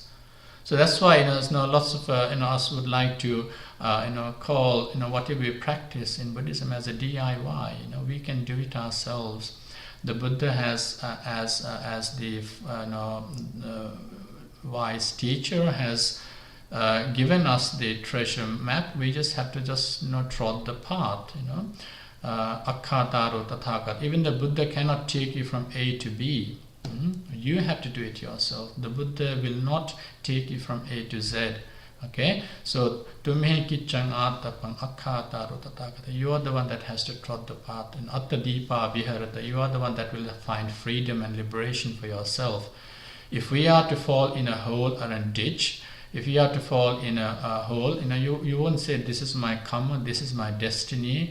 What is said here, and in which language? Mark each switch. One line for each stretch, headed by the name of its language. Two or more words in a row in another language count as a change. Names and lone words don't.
English: So that's why lots of us would like to call whatever we practice in Buddhism as a DIY. We can do it ourselves. The Buddha has, as the wise teacher, has given us the treasure map. We just have to trod the path.
Pali: Akkhataro tathāgata.
English: Even the Buddha cannot take you from A to B. You have to do it yourself. The Buddha will not take you from A to Z. Okay, so
Pali: tumhe kiccang attapang akkhataro tathāgata.
English: You are the one that has to trod the path.
Pali: And attadipa viharata.
English: You are the one that will find freedom and liberation for yourself. If we are to fall in a hole or a ditch, if you are to fall in a hole, you won't say, this is my karma, this is my destiny.